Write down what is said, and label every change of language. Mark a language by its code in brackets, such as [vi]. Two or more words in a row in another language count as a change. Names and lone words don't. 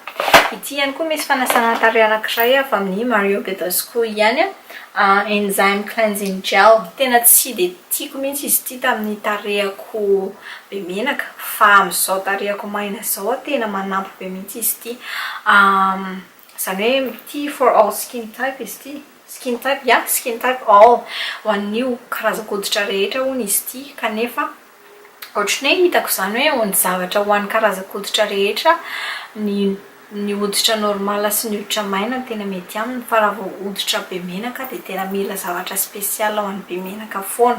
[mg] Ity ihany koa misy fanasana tarehy anankiray avy amin'ny Ireo ihany [en] enzyme cleansing gel. [mg] Tena tsy dia tiako mihitsy izy ity tamin'ny tarehiko be menaka fa amin'izao tarehiko maina izao tena manampy be mihitsy izy ity. Izany hoe ity [en] for all skin type [mg] izy ity. [en] Skin type all [mg] ho an'io karazako hoditra rehetra hono izy ity kanefa ohatrany hoe hitako izany hoe ny zavatra ho an'ny karazako hoditra rehetra ny hoditra normal sy ny hoditra maina tena mety aminy fa raha vao hoditra be menaka dia tena mila zavatra spesial ho an'ny be menaka foana.